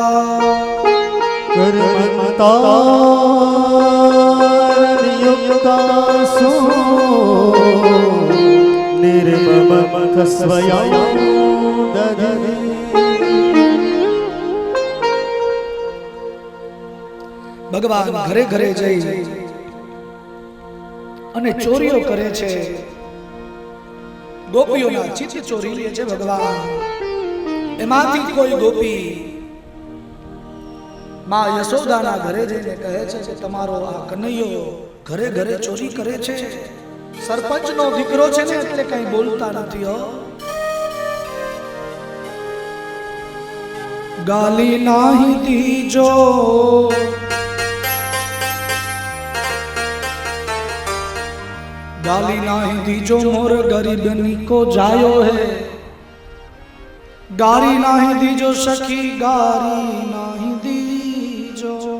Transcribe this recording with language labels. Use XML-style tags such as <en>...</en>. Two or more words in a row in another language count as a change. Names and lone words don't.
<sa>कर्मतायुक्तासु निर्ममः स्वयं दधि</sa> <gu>ભગવાન ઘરે ઘરે જઈ અને ચોરીઓ કરે છે, ગોપીઓના ચિત્ત ચોરી લે છે ભગવાન. એમાંથી કોઈ ગોપી માં યશોદાના ઘરે જઈને કહે છે કે તમારો આ કનૈયો ઘરે ઘરે ચોરી કરે છે, સરપંચનો દીકરો છે ને એટલે કઈ બોલતા નથી હો.</gu> <hi>गाली नाही दीजो गाली नहीं दीजो मोर गरीबनी को जायो है, गारी नहीं दीजो सखी गारी नहीं दीजो.</hi>